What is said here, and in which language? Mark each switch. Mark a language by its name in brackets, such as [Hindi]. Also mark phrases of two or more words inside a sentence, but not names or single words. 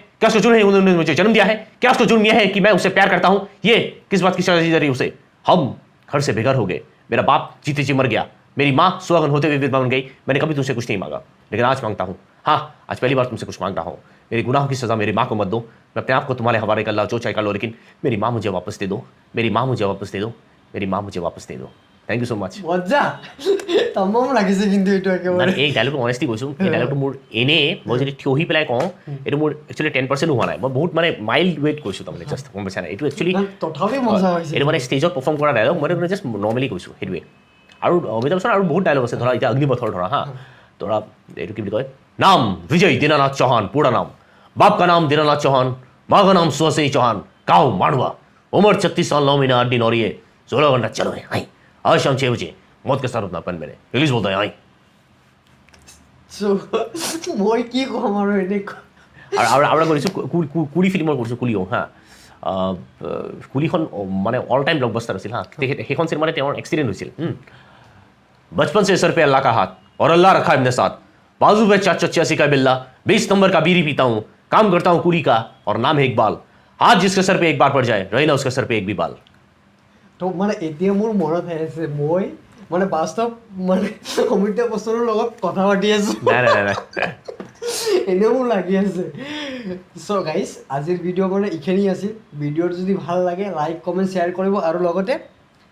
[Hindi] क्या उसका जुर्म है उन्होंने मुझे जन्म दिया है क्या उसका जुर्म यह है कि मैं उसे प्यार करता हूँ ये किस बात की सजा दी जा रही उसे हम घर से बेघर हो गए मेरा बाप जीते जी मर गया मेरी माँ सुहागन होते हुए विधवा बन गई मैंने कभी तुमसे कुछ नहीं मांगा लेकिन आज मांगता हूँ हाँ आज पहली बार तुमसे कुछ मांग रहा हूँ मेरे गुनाहों की सज़ा मेरी माँ को मत दो मैं अपने आप को तुम्हारे हवाले कर ला जो चाहे कर लो लेकिन मेरी माँ मुझे वापस दे दो मेरी माँ मुझे वापस दे दो मेरी माँ मुझे वापस दे दो [English] thank you so much [Assamese] মজা তামাম লাগিছে কিন্তু এইটো মানে একেবাৰে এই ডায়লগটো অনেষ্টলি কৈছোঁ এই ডায়লগটো মোৰ এনেই মই যদি থিয় হৈ পেলাই কওঁ এইটো মোৰ একচুৱেলি 10% হোৱা নাই মই বহুত মানে মাইল্ড ৱেট কৈছোঁ তাৰমানে জাষ্ট গম পাইছা নাই এইটো একচুৱেলি তথাপি মজা হৈছে এইটো মানে [English] stage perform [Assamese] কৰা ডায়লগ মই এইটো [English] just normally [Assamese] কৈছোঁ সেইটোৱে আৰু অমিতাভ বচ্চনৰ আৰু বহুত ডায়লগ আছে ধৰা এতিয়া অগ্নিপথৰ ধৰা হা ধৰা এইটো কি বুলি কয় নাম বিজয় দীনানাথ চৌহান পুৰা নাম [Hindi] बाप का नाम दीनानाथ चौहान माँ का नाम सुहासिनी चौहान गाँव माड़वा उम्र 36 साल 9 महीना 8 दिन और ये 16 घंटा चलो है आई [Assamese] आज शाम 6 बजे मौत के साथ अपना पेन मेरे इंग्लिश बोलता है आई মই কি ক'ম আৰু এনেকুৱা আৰু আৰু কৰিছোঁ কুলি ফিল্মৰ কৰিছোঁ কুলিও হা কুলিখন মানে অল টাইম ব্লকবাষ্টাৰ আছিল হা সেইখন চিনেমাতে তেওঁৰ এক্সিডেণ্ট হৈছিল [Hindi] बचपन से सर पे अल्लाह का हाथ और अल्लाह रखा है अपने साथ बाजू पे 486 का बिल्ला 20 नंबर का बीड़ी पीता हूँ काम करता हूँ कुली का और नाम है इकबाल हाथ जिसके सर पे एक बार पड़ जाए रहे ना उसके सर पे एक भी बाल [Assamese] তো মানে এতিয়া মোৰ মনত আহি আছে মই মানে বাস্তৱ মানে অমিতাভ বচ্চনৰ লগত কথা পাতি আছো নাই নাই নাই এনেও মোৰ লাগি আছে [English] so guys [Assamese] আজিৰ ভিডিঅ' মানে এইখিনি আছিল ভিডিঅ'টো যদি ভাল লাগে [English] like comment share [Assamese] কৰিব আৰু লগতে